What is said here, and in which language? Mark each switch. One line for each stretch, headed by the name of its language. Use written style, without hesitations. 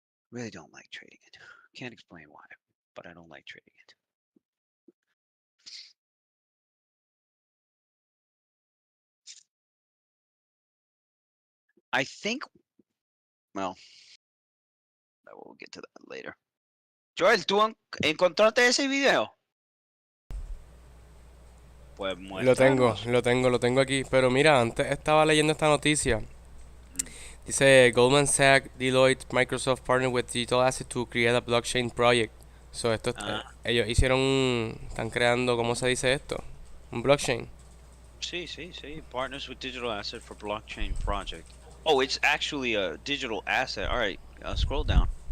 English: Really don't like trading it. Can't explain why, but I don't like trading it. I think, well, we'll get to that later.
Spanish: Joel, ¿tú encontraste ese video? Pues muéstranos. Lo tengo aquí. Pero mira, antes estaba leyendo esta noticia. Dice
English: Goldman Sachs, Deloitte, Microsoft partnered with Digital Asset to create a blockchain project.
Spanish: So ellos están creando, ¿cómo se dice esto? Un blockchain. Sí.
English: Partners with Digital Asset for blockchain project. Oh, it's actually a digital asset. All right, scroll down.